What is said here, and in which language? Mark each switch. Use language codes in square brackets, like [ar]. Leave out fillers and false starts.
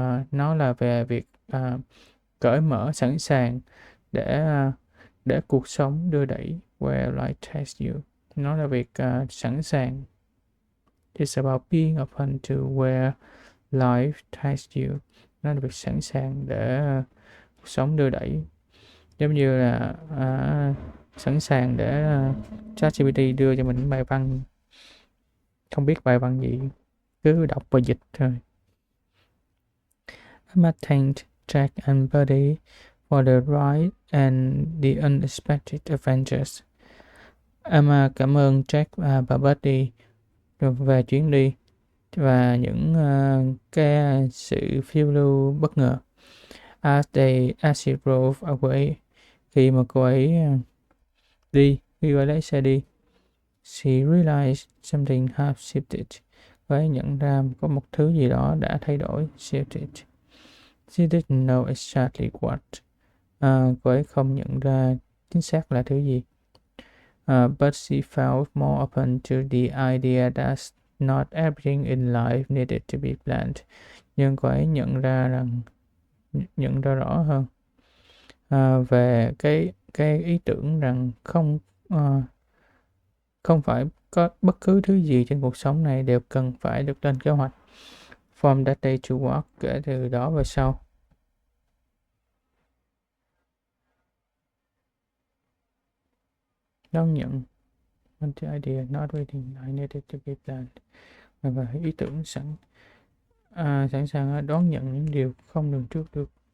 [vi] Nó là về việc cởi mở, sẵn sàng để cuộc sống đưa đẩy. [en] Where life takes you. [vi] Nó là việc sẵn sàng. [en] It's about being open to where life takes you. [vi] Nó là việc sẵn sàng để cuộc sống đưa đẩy. Giống như là sẵn sàng để ChatGPT đưa cho mình bài văn, không biết bài văn gì, cứ đọc và dịch thôi. [en] Emma thanked Jack and Buddy for the ride and the unexpected adventures. [vi] Emma cảm ơn Jack và Buddy về chuyến đi và những cái sự phiêu lưu bất ngờ. [en] As she drove away, [vi] khi mà cô ấy lấy xe đi, [en] she realized something had shifted. [vi] Cô ấy nhận ra có một thứ gì đó đã thay đổi, shifted. [en] She didn't know exactly what. [vi] Cô ấy không nhận ra chính xác là thứ gì. [en] But she felt more open to the idea that not everything in life needed to be planned. [vi] Nhưng cô ấy nhận ra rõ hơn về cái ý tưởng rằng không phải có bất cứ thứ gì trên cuộc sống này đều cần phải được lên kế hoạch. [en] From that day to work, [vi] kể từ đó về sau. Đón nhận [en] the idea not waiting I needed to be planned. [vi] Và ý tưởng sẵn sàng đón nhận những điều không lường trước được.